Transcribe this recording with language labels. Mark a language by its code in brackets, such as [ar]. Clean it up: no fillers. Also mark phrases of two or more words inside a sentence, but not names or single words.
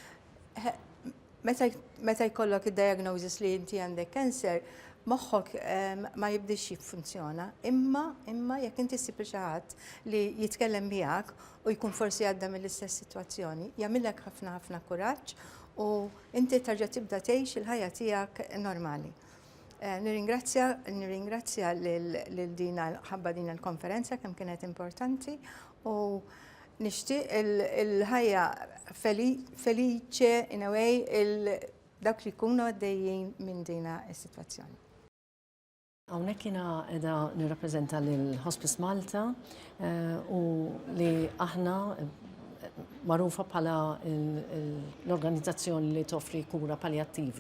[mt] Meta jkollok id-diagnosis li inti għandek kanser, moħħok ma jibdix jiffunzjona, imma jekk inti ssib xi ħadd li jitkellem miegħek u jkun forsi għadda mill-istess sitwazzjoni, jagħmilek ħafna kuraġġ u inti terġa' tibda tgħix il-ħajja tiegħek normali. Nirringrazzja lil dina ħabba din il-konferenza kemm kienet importanti u nixtieq il-ħajja felice [en] in a way [mt] dak li jkunu għaddejjin minn dina s-sitwazzjoni. Hawnhekk jiena qiegħda nirrappreżenta lil Hospice Malta u li aħna magħrufa bħala l-organizzazzjoni li toffri kura paljattiva.